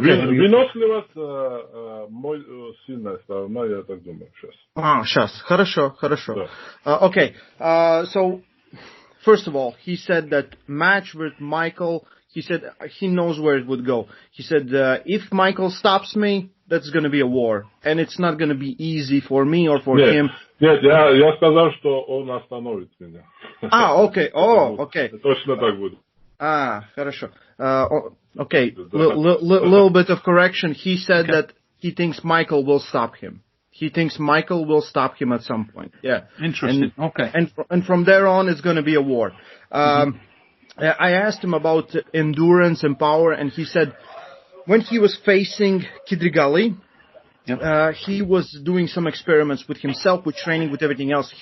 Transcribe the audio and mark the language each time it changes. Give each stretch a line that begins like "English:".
Russian: Выносливость мой сильная сторона, я так думаю, сейчас. Сейчас. Хорошо. Да.
English: Okay. So, first of all, he said that match with Michael, he said he knows where it would go. He said, if Michael stops me, that's going to be a war. And it's not going to be easy for me or for him.
Russian: Нет, я сказал, что он остановит меня.
English: Okay. Okay.
Russian: Точно так будет. Хорошо.
English: Okay, little bit of correction. He said that he thinks Michael will stop him. He thinks Michael will stop him at some point. Yeah. Interesting. Okay. And from there on, it's going to be a war. I asked him about endurance and power, and he said when he was facing Kidrigali, he was doing some experiments with himself, with training, with everything else.